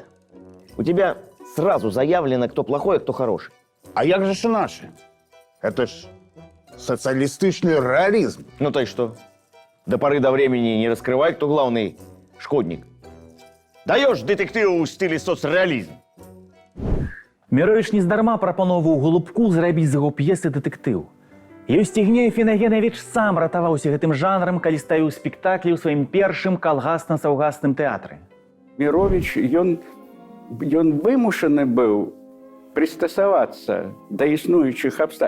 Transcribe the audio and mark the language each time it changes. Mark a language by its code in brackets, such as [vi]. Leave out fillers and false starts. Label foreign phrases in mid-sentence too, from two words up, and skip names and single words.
[ru] У тебя сразу заявлено, кто плохой, а кто хороший. [be] А як же ж наши? [ru] Это ж социалистичный реализм. Ну то и что? До поры до времени не раскрывай, кто главный шкодник. Даешь детективу в стиле соцреализм. [be] Міровіч нездарма прапаноўваў Голубку зрабіць з яго п'есы дэтэктыў. Еўстігней Фінагенавіч сам ратаваўся гэтым жанрам, калі ставіў спектаклі ў сваім першым калгасна-саўгасным тэатры. Міровіч, ён вымушаны быў прыстасавацца да існуючых абставін.